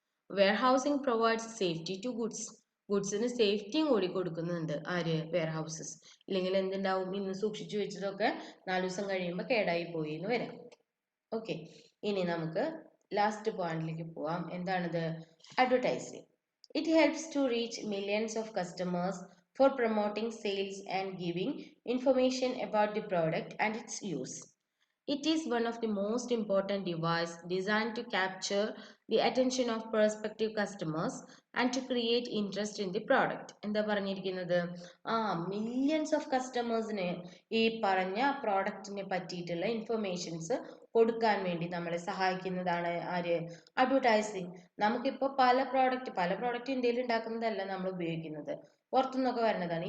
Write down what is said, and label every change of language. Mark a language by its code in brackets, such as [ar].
[en] Warehousing provides safety to goods. [ml] ഗുഡ്സിന് സേഫ്റ്റിയും കൂടി കൊടുക്കുന്നുണ്ട് ആര്? വെയർഹൗസസ്. ഇല്ലെങ്കിൽ എന്തുണ്ടാവും? ഇന്ന് സൂക്ഷിച്ചു വെച്ചതൊക്കെ 4 ദിവസം കഴിയുമ്പോൾ കേടായി പോയി എന്ന് വരാം. ഓക്കെ, ഇനി നമുക്ക് ലാസ്റ്റ് പോയിന്റിലേക്ക് പോവാം. എന്താണിത്? Advertising. [en] It helps to reach millions of customers for promoting sales and giving information about the product and its use. It is one of the most important devices designed to capture the attention of prospective customers and to create interest in the product. [ml] എന്താ പറഞ്ഞിരിക്കുന്നത്? Millions of കസ്റ്റമേഴ്സിന് ഈ പറഞ്ഞ പ്രോഡക്റ്റിനെ പറ്റിയിട്ടുള്ള informations കൊടുക്കാൻ വേണ്ടി നമ്മളെ സഹായിക്കുന്നതാണ് ആര്? അഡ്വർടൈസിങ്. നമുക്കിപ്പോൾ പല പ്രോഡക്റ്റ് ഇന്ത്യയിൽ ഉണ്ടാക്കുന്നതല്ല നമ്മൾ ഉപയോഗിക്കുന്നത്, പുറത്തുനിന്നൊക്കെ വരുന്നതാണ്.